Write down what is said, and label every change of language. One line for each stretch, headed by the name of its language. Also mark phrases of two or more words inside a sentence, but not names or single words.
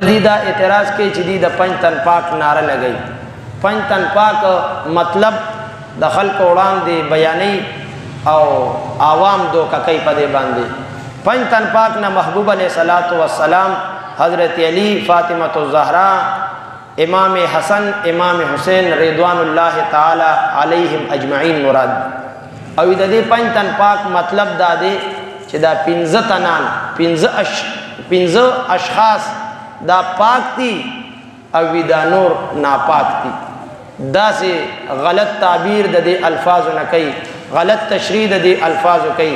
Pashto: دی دا اعتراض کې چې دی د پنځ تن پاک نعره لګئی. پنځ تن پاک مطلب د خلق وړاندې بیانې او عوام دوکه کوي په دې باندې. پنځ تن پاک نه محبوب
Arabic: علیہ الصلوۃ والسلام،
Pashto: حضرت علی، فاطمۃ الزہرا، امام حسن، امام حسین
Arabic: رضوان اللہ تعالی علیہم اجمعین
Pashto: مراد. او د دې پنځ تن پاک مطلب دا دی چې دا پنځه تنان، پنځه اشخاص دا پاک دي او دا نور ناپاک دي. دا سے غلط تعبیر د دې الفاظ نه کوي، غلط تشریح د دې الفاظ کوي.